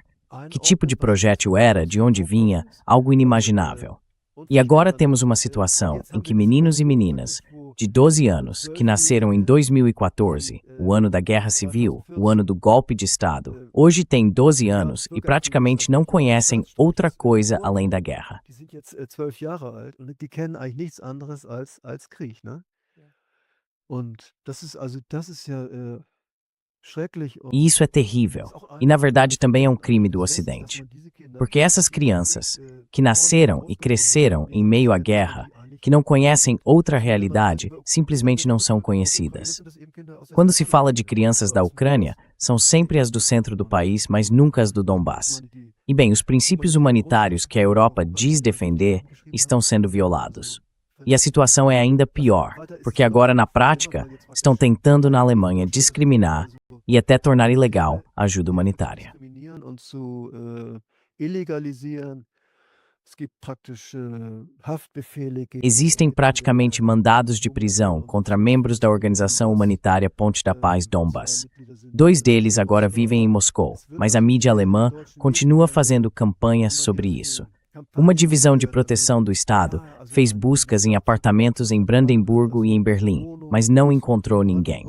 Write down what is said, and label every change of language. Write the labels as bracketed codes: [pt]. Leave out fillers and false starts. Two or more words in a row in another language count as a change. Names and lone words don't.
[pt] Que tipo de projétil era, de onde vinha, algo inimaginável. E agora temos uma situação em que meninos e meninas de 12 anos, que nasceram em 2014, o ano da Guerra Civil, o ano do golpe de Estado, hoje têm 12 anos e praticamente não conhecem outra coisa além da guerra. [de] Die sind jetzt 12 Jahre alt und die kennen eigentlich nichts anderes als Krieg, ne? Und das ist ja schrecklich. [pt] E isso é terrível. E na verdade também é um crime do Ocidente. Porque essas crianças, que nasceram e cresceram em meio à guerra, que não conhecem outra realidade, simplesmente não são conhecidas. Quando se fala de crianças da Ucrânia, são sempre as do centro do país, mas nunca as do Donbás. E bem, os princípios humanitários que a Europa diz defender estão sendo violados. E a situação é ainda pior, porque agora, na prática, estão tentando na Alemanha discriminar e até tornar ilegal a ajuda humanitária. [de] Und zu illegalisieren. Es gibt praktisch Haftbefehle gegen. [pt] Existem praticamente mandados de prisão contra membros da organização humanitária Ponte da Paz Donbas. 2 deles agora vivem em Moscou, mas a mídia alemã continua fazendo campanhas sobre isso. Uma divisão de proteção do Estado fez buscas em apartamentos em Brandemburgo e em Berlim, mas não encontrou ninguém.